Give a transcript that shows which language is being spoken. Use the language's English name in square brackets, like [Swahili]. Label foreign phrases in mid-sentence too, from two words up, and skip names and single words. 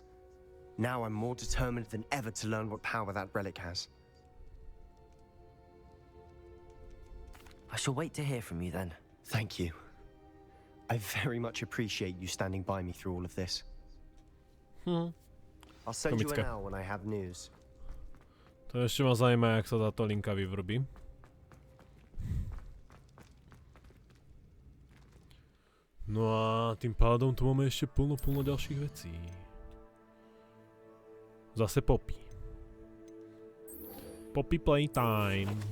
[English] Now I'm more determined than ever to learn what power that relic has. I shall wait to hear from you then. Thank you. I very much appreciate you standing by me through all of this. I'll send you an hour when I have news. [Slovak] To ešte ma zaujíma, jak sa táto linka vyvrbí. No a tým pádom tu máme ešte plno ďalších vecí. Zase Poppy. Poppy playtime.